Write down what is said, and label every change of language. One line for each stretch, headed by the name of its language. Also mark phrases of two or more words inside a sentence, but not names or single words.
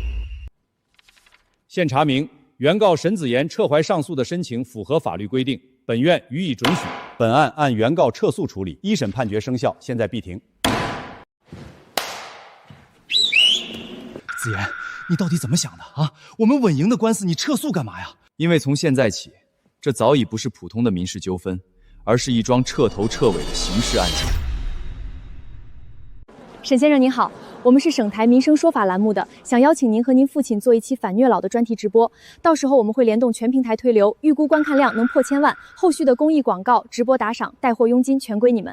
Chinese: 現查明，原告沈子言撤懷上訴的申請符合法律規定，本院予以准許。本案按原告撤訴處理，1審判決生效，現在閉庭。子言，你到底怎么想的啊？我们稳赢的官司，你撤诉干嘛呀？因为从现在起，这早已不是普通的民事纠纷，而是一桩彻头彻尾的刑事案件。沈先生您好，我们是省台民生说法栏目的，想邀请您和您父亲做一期反虐老的专题直播，到时候我们会联动全平台推流，预估观看量能破千万，后续的公益广告、直播打賞、带货佣金全归你们。